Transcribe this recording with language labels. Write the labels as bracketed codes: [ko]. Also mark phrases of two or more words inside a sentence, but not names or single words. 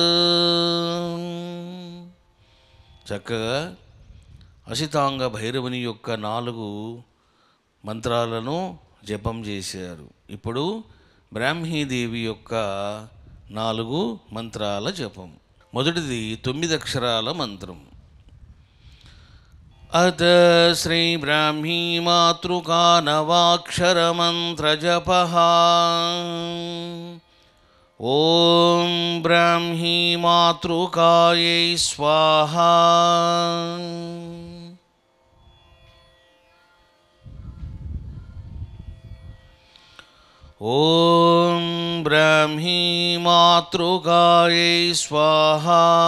[te] చక్కగా అసితాంగ భైరవుని యొక్క 4 మంత్రాలను జపం చేశారు. ఇప్పుడు బ్రాహ్మీదేవి యొక్క 4 మంత్రాల జపం. మొదటిది 9 అక్షరాల మంత్రం. [sa] अथ श्रीब्राह्मी मातृका नवाक्षरमन्त्रजपः। ॐ ब्राह्मी मातृकायै स्वाहा। ॐ ब्राह्मी मातृकायै स्वाहा।